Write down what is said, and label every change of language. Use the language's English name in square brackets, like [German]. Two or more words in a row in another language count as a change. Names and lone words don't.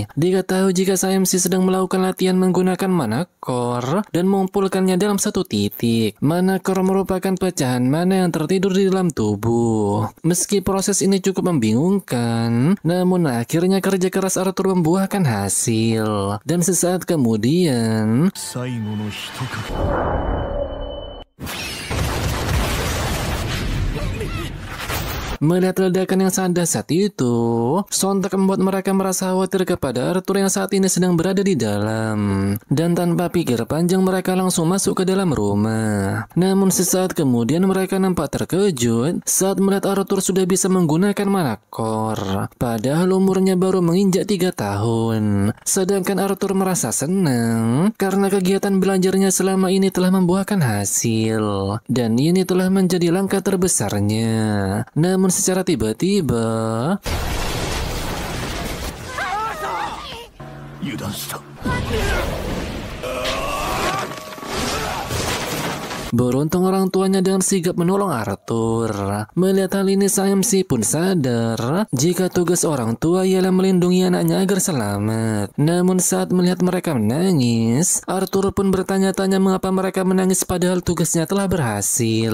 [Indonesian] Diketahui jika sang MC sedang melakukan latihan menggunakan [English] mana core [Indonesian] dan mengumpulkannya dalam satu titik. [English] Mana core [Indonesian] merupakan pecahan mana yang tertidur di dalam tubuh. Meski proses ini cukup membingungkan, namun akhirnya kerja keras Arthur membuahkan hasil. Dan sesaat kemudian, [Japanese] 最後の一か [Indonesian] melihat ledakan yang sangat dahsyat itu, sontak membuat mereka merasa khawatir kepada Arthur yang saat ini sedang berada di dalam. Dan tanpa pikir panjang mereka langsung masuk ke dalam rumah. Namun sesaat kemudian mereka nampak terkejut saat melihat Arthur sudah bisa menggunakan [English] mana core. [Indonesian] Padahal umurnya baru menginjak 3 tahun. Sedangkan Arthur merasa senang karena kegiatan belajarnya selama ini telah membuahkan hasil. Dan ini telah menjadi langkah terbesarnya. Namun secara tiba-tiba [Japanese] 油断した。 [Indonesian] Beruntung orang tuanya dengan sigap menolong Arthur. Melihat hal ini sang MC pun sadar jika tugas orang tua ialah melindungi anaknya agar selamat. Namun saat melihat mereka menangis, Arthur pun bertanya-tanya mengapa mereka menangis padahal tugasnya telah berhasil.